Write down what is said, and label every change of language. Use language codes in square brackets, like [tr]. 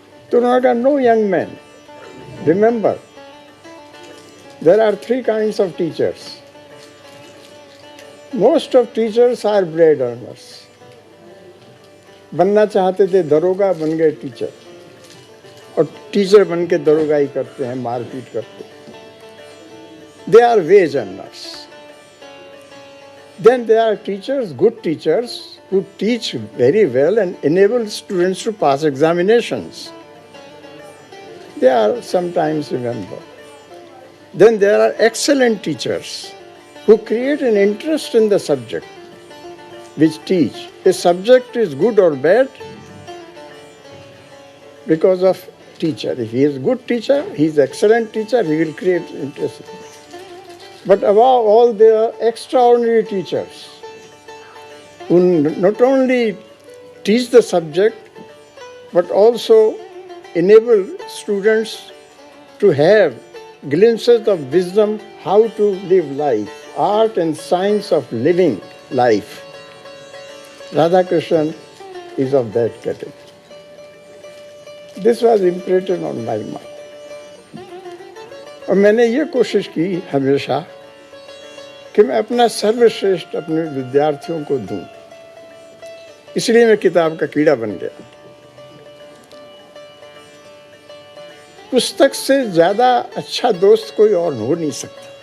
[hi] तो उन्होंने कहा [en] No young man, remember there are 3 kinds of teachers. Most of teachers are bread earners. [hi] बनना चाहते थे दरोगा, बन गए टीचर, और टीचर बन के दरोगाई करते हैं, मारपीट करते हैं। [en] They are wage earners. Then they are teachers, good teachers who teach very well and enable students to pass examinations. They are sometimes remembered. Then there are excellent teachers who create an interest in the subject which teach. A subject is good or bad, because of teacher. If he is good teacher, he is excellent teacher, he will create interest. But above all, there are extraordinary teachers who not only teach the subject, but also enable students to have glimpses of wisdom, how to live life, art and science of living life. Radhakrishnan is of that category. This was imprinted on my mind. [hi] और मैंने ये कोशिश की हमेशा कि मैं अपना सर्वश्रेष्ठ अपने विद्यार्थियों को दूं। इसलिए मैं किताब का कीड़ा बन गया। पुस्तक से ज्यादा अच्छा दोस्त कोई और हो नहीं सकता।